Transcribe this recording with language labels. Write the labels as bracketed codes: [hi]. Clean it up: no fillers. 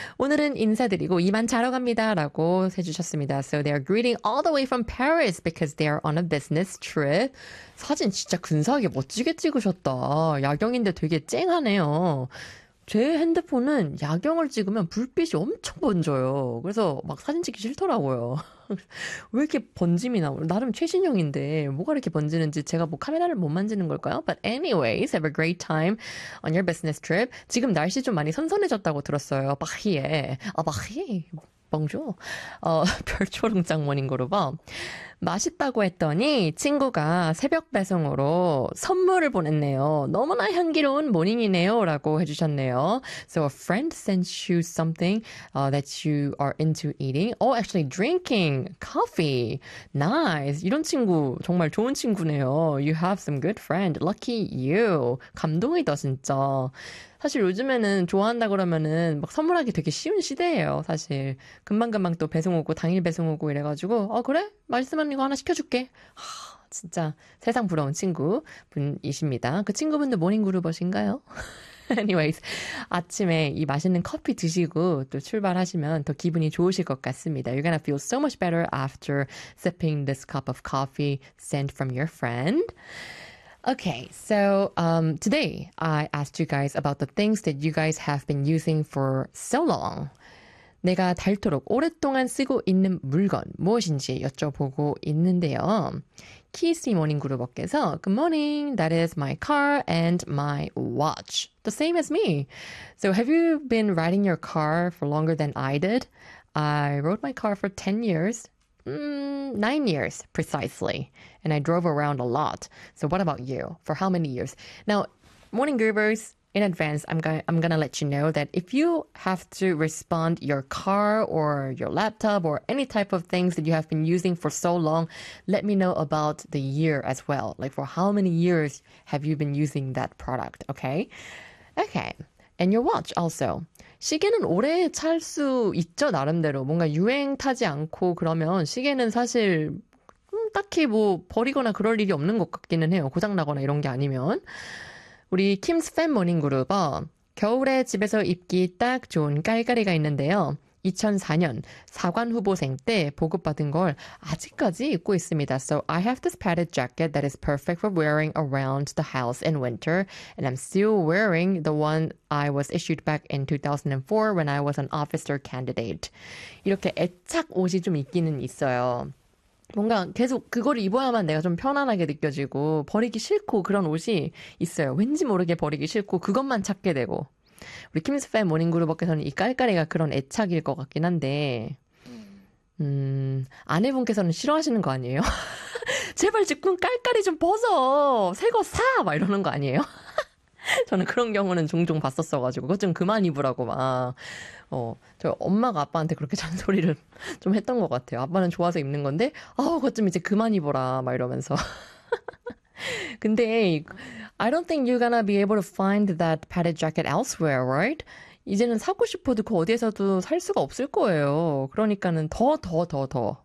[ko] 오늘은 인사드리고 이만 자러 갑니다. 라고 해주셨습니다. [en] So they are greeting all the way from Paris because they are on a business trip. [ko] 사진 진짜 근사하게 멋지게 찍으셨다. 야경인데 되게 쨍하네요. 제 핸드폰은 야경을 찍으면 불빛이 엄청 번져요. 그래서 막 사진 찍기 싫더라고요. 왜 이렇게 번짐이 나? 나름 최신형인데 뭐가 이렇게 번지는지 제가 뭐 카메라를 못 만지는 걸까요? [en] But anyways, have a great time on your business trip. [ko] 지금 날씨 좀 많이 선선해졌다고 들었어요. 바히에. 아, 바히. 봉조. 별초롱장모님 그룹어. 맛있다고 했더니 친구가 새벽 배송으로 선물을 보냈네요. 너무나 향기로운 모닝이네요. 라고 해주셨네요. [en] So a friend sent you something that you are into eating. Oh, actually drinking coffee. Nice. [ko] 이런 친구 정말 좋은 친구네요. [en] You have some good friend. Lucky you. [ko] 감동이다 진짜. 사실 요즘에는 좋아한다 그러면은 막 선물하기 되게 쉬운 시대예요. 사실 금방금방 또 배송 오고 당일 배송 오고 이래가지고 그래? 말씀하는 이거 하나 시켜줄게. 하, 진짜 세상 부러운 친구분이십니다. 그 친구분도 모닝그룹어신가요? Anyways, 아침에 이 맛있는 커피 드시고 또 출발하시면 더 기분이 좋으실 것 같습니다. [en] You're gonna feel so much better after sipping this cup of coffee sent from your friend. Okay, so today I asked you guys about the things that you guys have been using for so long. [ko] 내가 닳도록 오랫동안 쓰고 있는 물건 무엇인지 여쭤보고 있는데요. [en] 키스미 모닝 그룹어께서 Good morning, that is my car and my watch. The same as me. So have you been riding your car for longer than I did? I rode my car for 10 years. 9 years, precisely. And I drove around a lot. So what about you? For how many years? Now, morning groupers, in advance, I'm gonna let you know that if you have to respond your car or your laptop or any type of things that you have been using for so long, let me know about the year as well. Like, for how many years have you been using that product, okay? Okay, and your watch also. [ko] 시계는 오래 찰 수 있죠, 나름대로. 뭔가 유행 타지 않고 그러면 시계는 사실 딱히 뭐 버리거나 그럴 일이 없는 것 같기는 해요. 고장나거나 이런 게 아니면. 우리 킴스 팬 모닝 그룹어 겨울에 집에서 입기 딱 좋은 깔깔이가 있는데요. 2004년 사관 후보생 때 보급받은 걸 아직까지 입고 있습니다. So I have this padded jacket that is perfect for wearing around the house in winter. And I'm still wearing the one I was issued back in 2004 when I was an officer candidate. 이렇게 애착 옷이 좀 있기는 있어요. 뭔가 계속 그걸 입어야만 내가 좀 편안하게 느껴지고 버리기 싫고 그런 옷이 있어요. 왠지 모르게 버리기 싫고 그것만 찾게 되고. 우리 킴스 팬 모닝그룹어께서는 이 깔깔이가 그런 애착일 것 같긴 한데, 아내분께서는 싫어하시는 거 아니에요? 제발 지금 깔깔이 좀 벗어! 새거 사! 막 이러는 거 아니에요? 저는 그런 경우는 종종 봤었어가지고, 그거 좀 그만 입으라고 막, 저 엄마가 아빠한테 그렇게 잔소리를 좀 했던 것 같아요. 아빠는 좋아서 입는 건데, 아우, 그거 좀 이제 그만 입어라, 막 이러면서. [en] 근데, I don't think you're gonna be able to find that padded jacket elsewhere, right? [ko] 이제는 사고 싶어도 그 어디에서도 살 수가 없을 거예요. 그러니까는 더, 버리고.